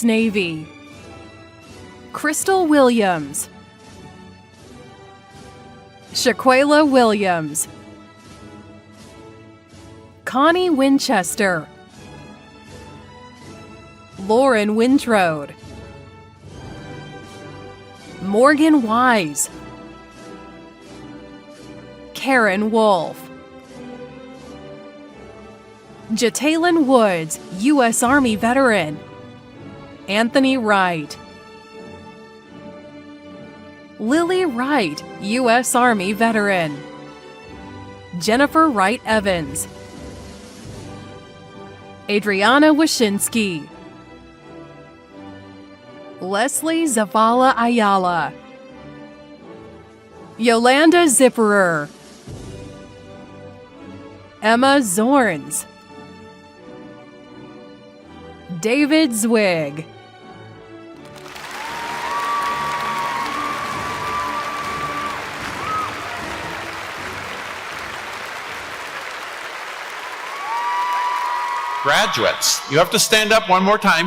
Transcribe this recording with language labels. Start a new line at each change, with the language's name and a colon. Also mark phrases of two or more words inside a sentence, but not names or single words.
English: Navy, Crystal Williams, Shaquela Williams, Connie Winchester, Lauren Wintrode, Morgan Wise, Karen Wolf, Jataylin Woods, U.S. Army veteran, Anthony Wright, Lily Wright, U.S. Army veteran, Jennifer Wright Evans, Adriana Wyszynski, Leslie Zavala Ayala, Yolanda Zipperer, Emma Zorns, David Zwig, Graduates, you have to stand up one more time.